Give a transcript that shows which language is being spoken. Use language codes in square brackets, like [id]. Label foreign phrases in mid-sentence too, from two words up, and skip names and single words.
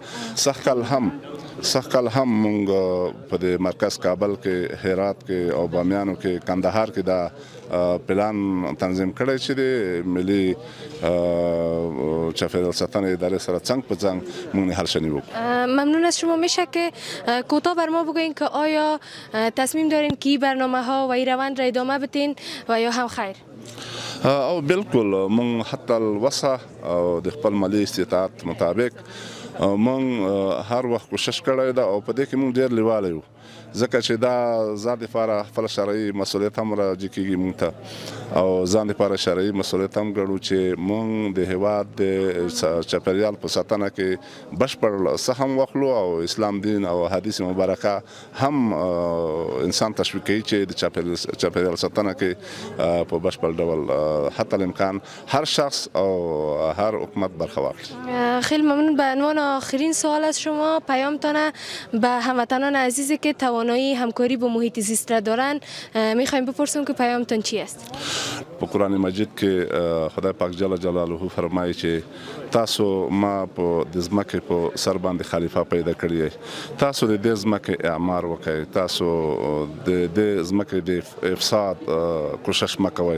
[ps] سږ کال هم موږ په د مرکز کابل کې، هرات کې او بامیانو کې، کندهار کې دا پلان تنظیم کړی چې د ملي چاپیریال ساتنې ادارې سره څنګ په څنګ موږ نهال شني وکړو. [fa] ممنون از شما. میشه که کوتاه بر ما بگوین که آیا تصمیم دارین که این برنامه ها و این روند را ادامه بدین و یا هم خیر؟ [ps] او بالکل، موږ حتی الوسع او د خپل مالي استطاعت مطابق موږ هر وخت کوشش کړی ده او په دې کې موږ ډېر لیواله یو، ځکه چې دا ځان لپاره خپل شرعي مسؤلیت هم راجع کېږي موږ ته او ځان لپاره شرعي مسؤلیت هم ګڼو چې موږ د هېواد د چاپیریال په ساتنه کې بشپړ څه هم واخلو او اسلام دین او حدیث مبارکه هم انسان تشویق کوي چې د چاپیریال ساتنه کې په بشپړ ډول حتی الامکان هر شخص او هر حکومت برخه واخلي. [fa] خیلی ممنون. به عنوان آخرین سوال از شما، پیامتان به هموطنان عزیزی که توانایی همکاری با محیط زیست را دارن میخوایم بپرسیم که پیامتان چی است؟ [ps] په قرآن مجید کې خدای پاک [ar] جل جلاله [ps] فرمایي چې تاسو ما په د ځمکې په سر باندې خلیفه پیدا کړی، تاسو د دې ځمکې اعمار وکړئ، تاسو د دې ځمکې د افساد کوشش مه کوئ.